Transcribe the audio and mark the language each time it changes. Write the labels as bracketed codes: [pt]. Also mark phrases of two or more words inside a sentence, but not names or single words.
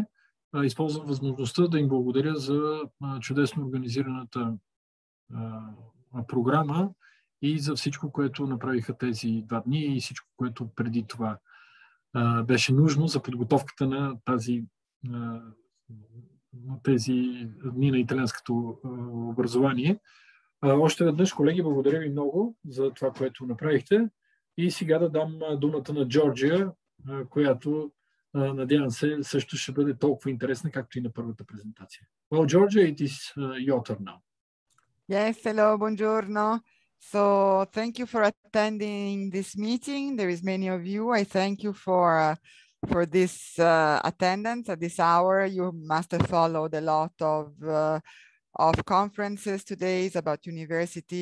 [bg] Използвам възможността да им благодаря за чудесно организираната програма и за всичко, което направиха тези 2 дни и всичко, което преди това беше нужно за подготовката на тези дни на италианското образование. Още веднъж, колеги, благодаря ви много за това, което направихте. И сега да дам думата на Джорджия, която надявам се също ще бъде толкова интересна, както и на първата презентация. [en] Well, Georgia, it is your turn now. Yes, hello, buongiorno. So thank you for attending this meeting. There is many of you. I thank you for this attendance at this hour. You must have followed a lot of conferences today about university.